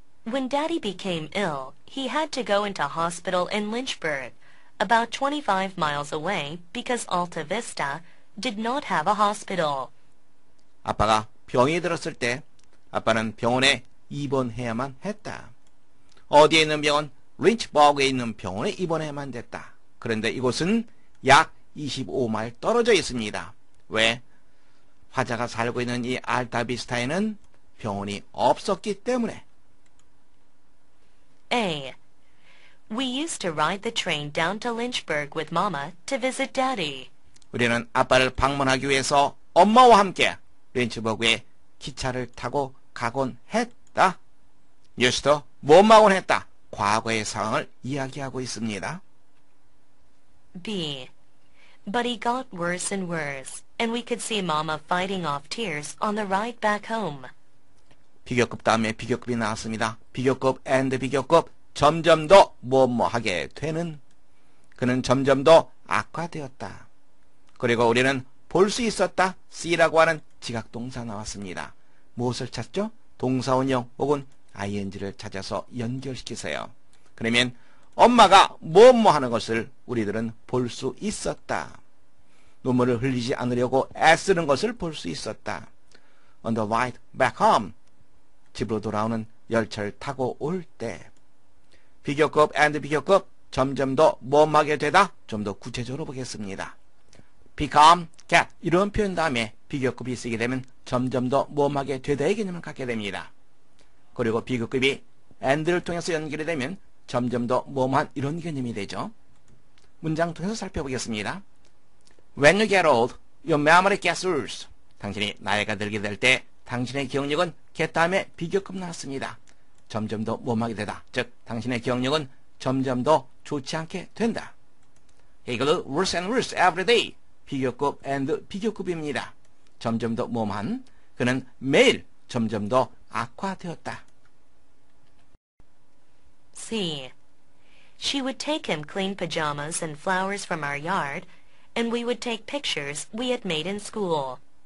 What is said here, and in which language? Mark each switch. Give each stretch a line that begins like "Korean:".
English: When Daddy became ill, he had to go into hospital in Lynchburg, about 25 miles away, because Alta Vista did not have a hospital.
Korean: 아빠가 병이 들었을 때 아빠는 병원에 입원해야만 했다. 어디에 있는 병원? 린치버그에 있는 병원에 입원해야만 됐다. 그런데 이곳은 약 25마일 떨어져 있습니다. 왜? 화자가 살고 있는 이 알타비스타에는 병원이 없었기 때문에.
English: A. We used to ride the train down to Lynchburg with Mama to visit Daddy.
Korean: 우리는 아빠를 방문하기 위해서 엄마와 함께 린츠버그에 기차를 타고 가곤 했다. 뉴스도 뭐하곤 했다. 과거의 상황을 이야기하고 있습니다.
English: B. But he got worse and worse, and we could see Mama fighting off tears on the ride back home.
Korean: 비교급 다음에 비교급이 나왔습니다. 비교급 and 비교급 점점 더 뭐하게 되는 그는 점점 더 악화되었다. 그리고 우리는 볼 수 있었다. see라고 하는 지각동사 나왔습니다. 무엇을 찾죠? 동사원형 혹은 ing를 찾아서 연결시키세요. 그러면 엄마가 뭐하는 것을 우리들은 볼 수 있었다. 눈물을 흘리지 않으려고 애쓰는 것을 볼 수 있었다.
English: On the ride back home.
Korean: 집으로 돌아오는 열차를 타고 올 때. 비교급 and 비교급 점점 더 뭐하게 되다. 좀 더 구체적으로 보겠습니다. become, get 이런 표현 다음에 비교급이 쓰게 되면 점점 더 뭐하게 되다의 개념을 갖게 됩니다. 그리고 비교급이 and를 통해서 연결이 되면 점점 더 뭐뭐한 이런 개념이 되죠. 문장 통해서 살펴보겠습니다.
English: When you get old, your memory gets worse.
Korean: 당신이 나이가 들게 될 때 당신의 기억력은 get 다음에 비교급 나왔습니다. 점점 더 뭐하게 되다. 즉 당신의 기억력은 점점 더 좋지 않게 된다.
English: He got worse and worse every day.
Korean: 비교급 and 비교급입니다. 점점 더 뭐한 그는 매일 점점 더 악화되었다. C. She would take him clean pajamas and flowers from our yard, and we would take pictures we had made in school.